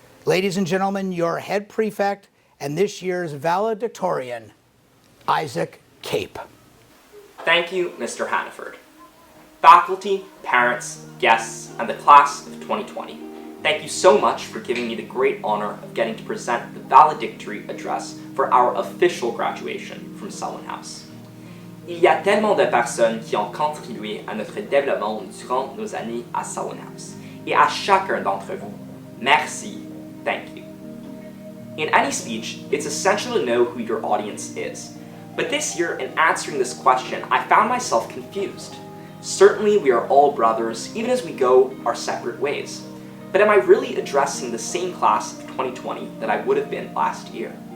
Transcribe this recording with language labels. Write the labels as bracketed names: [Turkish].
[English] Ladies and gentlemen, your head prefect and this year's valedictorian, Isaac Cape. Thank you, Mr. Hannaford. Faculty, parents, guests, and the class of 2020, thank you so much for giving me the great honor of getting to present the Valedictory Address for our official graduation from Selwyn House. [French] Il y a tellement de personnes qui ont contribué à notre développement durant nos années à Selwyn House, et à chacun d'entre vous, merci, [English] thank you. In any speech, it's essential to know who your audience is. But this year, in answering this question, I found myself confused. Certainly, we are all brothers, even as we go our separate ways. But am I really addressing the same class of 2020 that I would have been last year?